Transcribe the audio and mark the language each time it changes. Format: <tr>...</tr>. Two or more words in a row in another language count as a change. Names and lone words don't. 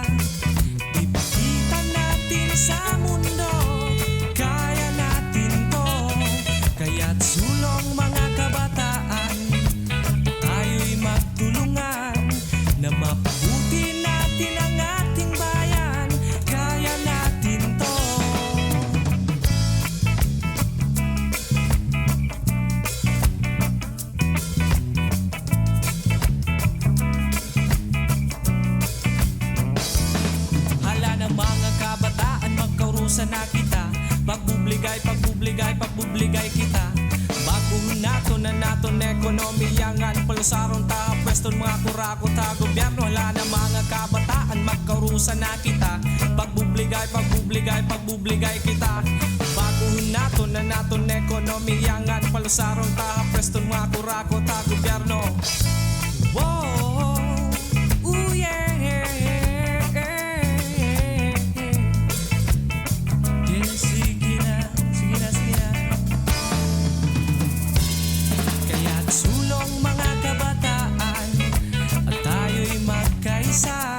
<tl>Ipakita natin sa mundo, kaya natin to. Kaya't sulong mga kabataan, tayo'y magtulungan na mapabuti natin ang ating bayan, kaya natin to.</tl> <war>Mga kabataan, magkaurusan na kita. Pagbubligay kita. Baguhin naton ekonomiya ngan palusarong ta pweston mga kurako ta gobyerno. Hala na mga kabataan, magkaurusan na kita. Pagbubligay kita. Baguhin naton ekonomiya ngan palusarong ta pweston mga kurako ta gobyerno.</war> <en>Wow, ooh yeah.</en> <tl>Sulong mga kabataan, at tayo'y magkaisa.</tl>